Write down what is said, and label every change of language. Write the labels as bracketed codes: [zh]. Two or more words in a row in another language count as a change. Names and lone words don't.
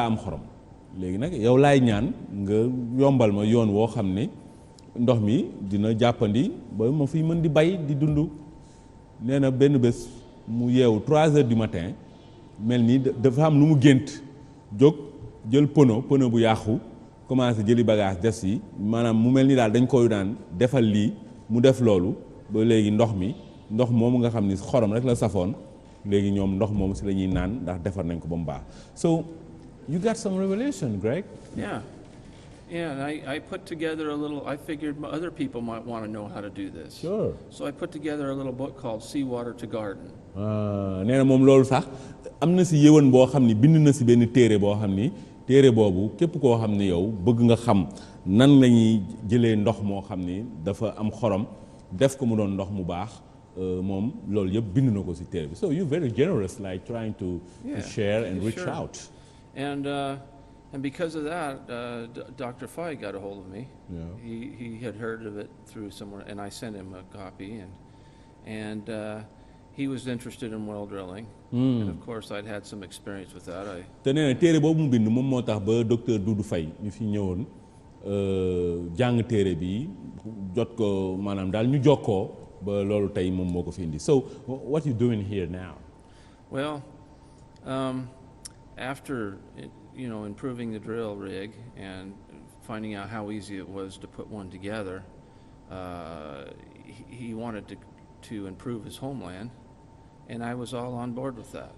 [wo] am xorom léegi nag yow laay ñaan nga yombal ma yoon woo xam ne ndox mi dina jàppandi ba ma fiy mën di bay di dund nee na benn bés mu yeewu 3 [fr] heures du matin [wo] mel ni dafa am lu mu gént jóg jël pono bu yàqu commencé jëli bagage des yi maanaam mu mel ni daal dañ koy daan defal lii mu def loolu ba léegi ndox moomu nga xam ni xorom rek la safoon léegi ñoom ndox moomu si la ñuy naan ndax defar nañ ko ba mu baax. [en] So you got some revelation, Greg? Yeah, and I put together I figured other people might want to know how to do this. Sure. So I put together a little book called Seawater to Garden. [wo] Nee na moom loolu sax am na si yëwan boo xam ni bind na si benn téere boo xam ni téere boobu képp koo xam ni yow bëgg nga xam nan la ñuy jëlee ndox moo xam ni dafa am xorom def ko mu doon ndox mu baax moom loolu yëpp bind na ko si téere bi. [en] So you're very generous, like trying to share and reach out. And because of that, Dr. Fay got a hold of me. Yeah. He had heard of it through somewhere, and I sent him a copy, and he was interested in well drilling. And of course, I'd had some experience with that. [wo] te nee na téere boobu mu bind moom moo tax ba docteur Doudou Faye ñu fi ñëwoon jàng téere bi jot ko maanaam daal ñu jokkoo ba loolu tey moom moo ko fi indi. [en] So what you doing here now? Well, after improving the drill rig and finding out how easy it was to put one together, he wanted to improve his homeland, and I was all on board with that.